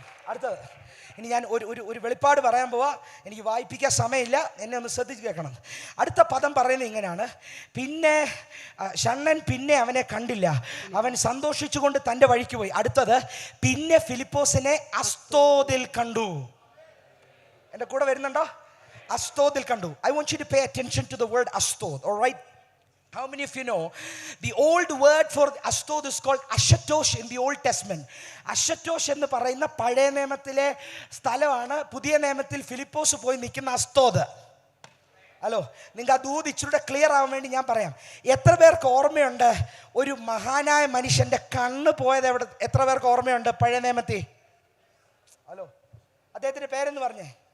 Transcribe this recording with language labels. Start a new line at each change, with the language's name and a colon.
Malayalam: അടുത്തത് ഇനി ഞാൻ ഒരു വെളിപ്പാട് പറയാൻ പോവാ. എനിക്ക് വായിപ്പിക്കാൻ സമയമില്ല, എന്നെ ഒന്ന് ശ്രദ്ധിച്ച് കേൾക്കണം. അടുത്ത പദം പറയുന്നത് ഇങ്ങനെയാണ്: പിന്നെ ഷണ്ണൻ പിന്നെ അവനെ കണ്ടില്ല, അവൻ സന്തോഷിച്ചുകൊണ്ട് തൻ്റെ വഴിക്ക് പോയി. അടുത്തത്, പിന്നെ ഫിലിപ്പോസിനെ അസ്തോദിൽ കണ്ടു. എൻ്റെ കൂടെ വരുന്നുണ്ടോ? അസ്തോദിൽ കണ്ടു.
English: I want you to pay attention to the word Ashtod, all right? How many of you know the old word for Ashtod is called Ashatosh in the Old Testament?
Malayalam: Ashatosh എന്ന് പറയുന്ന പഴയ നിയമത്തിലെ സ്ഥലമാണ് പുതിയ നിയമത്തിൽ ഫിലിപ്പോസ് പോയി നിൽക്കുന്ന അസ്തോദ്. ഹലോ, നിങ്ങൾക്ക് ആ ദൂത് ഇച്ചിരൂടെ ക്ലിയർ ആവാൻ വേണ്ടി ഞാൻ പറയാം. എത്ര പേർക്ക് ഓർമ്മയുണ്ട് ഒരു മഹാനായ മനുഷ്യൻ്റെ കണ്ണ് പോയത് എവിടെ? എത്ര പേർക്ക് ഓർമ്മയുണ്ട് പഴയ നിയമത്തിൽ? ഹലോ, അദ്ദേഹത്തിൻ്റെ പേരെന്ന് പറഞ്ഞേ.